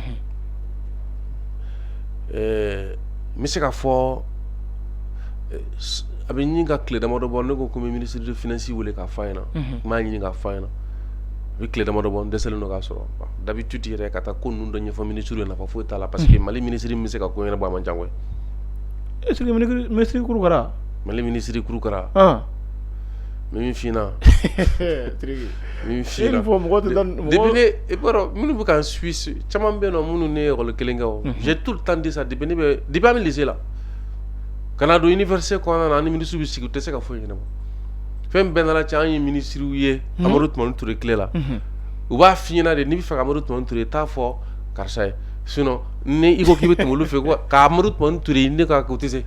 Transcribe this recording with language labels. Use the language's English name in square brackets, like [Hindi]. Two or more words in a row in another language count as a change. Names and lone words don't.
[Bambara] n bɛ se ka fɔ a bɛ ɲini ka tile damadɔ bɔ ne ko ko n bɛ [French] ministre de finance [Bambara] wele k'a f'a ɲɛna n b'a ɲini k'a f'a ɲɛna a bɛ tile damadɔ bɔ n dɛsɛlen don k'a sɔrɔ d'habitude yɛrɛ ka taa ko ninnu dɔ ɲɛfɔ ministre ye nafa foyi t'a la [French] parce que [Bambara] Mali ministre min bɛ se ka ko ɲɛnabɔ a man ca koyi [French] est ce que [Bambara] ministre kuru kɛra Mali ministre kuru kɛra min f'i ɲɛna min f'i ɲɛna depuis ne i b'a dɔn minnu bɛ k'an suit caman bɛ yen nɔ minnu ne ye école kelen kɛ o [French] j'ai tout le temps dit ça depuis [Bambara] an bɛ lycée la kana don université kɔnɔna na an ni ministre bɛ sigi u tɛ se ka foyi ɲɛnabɔ fɛn bɛɛ nana cɛ an ye ministre ye Amadu Tumani Ture tile la u b'a f'i ɲɛna de n'i bɛ fɛ ka Amadu Tumani Ture t'a fɔ karisa ye sinon ni i ko k'i bɛ tɛmɛ olu fɛ ka Amadu Tumani Ture ne ka o tɛ se